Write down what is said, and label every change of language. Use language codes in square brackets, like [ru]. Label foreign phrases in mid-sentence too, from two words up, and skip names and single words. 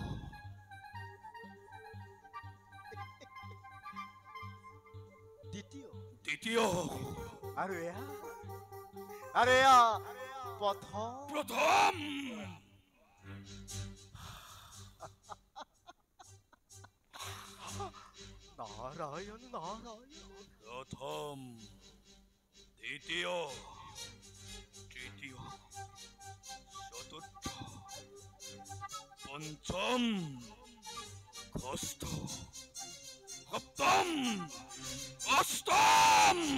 [as] দ্বিতীয় দ্বিতীয় আৰু এয়া প্ৰথম প্ৰথম নাৰায়ণ নাৰায়ণ প্রথম দ্বিতীয় তৃতীয় চতুর্থ পঞ্চম ষষ্ঠ সপ্তম অষ্টম